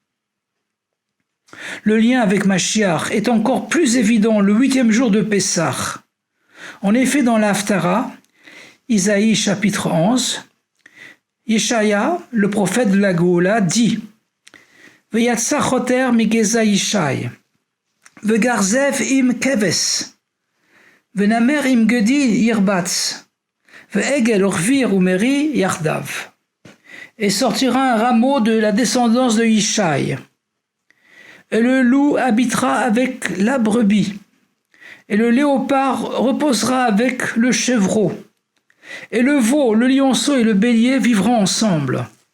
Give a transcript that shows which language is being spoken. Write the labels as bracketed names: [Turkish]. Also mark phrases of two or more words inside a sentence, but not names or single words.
[French] Le lien avec Mashiach est encore plus évident le 8e jour de Pessah. En effet, dans l'Haftara, Isaïe chapitre 11, Yeshaya, le prophète de la Géoula, dit « [Hebrew] ויצא חטר מגזע ישי וגר זאב עם כבש ונמר עם גדי ירבץ ועגל וכפיר ומריא יחדו. [French] Et sortira un rameau de la descendance de Yishai. Et le loup habitera avec la brebis, et le léopard reposera avec le chevreau, et le veau, le lionceau et le bélier vivront ensemble.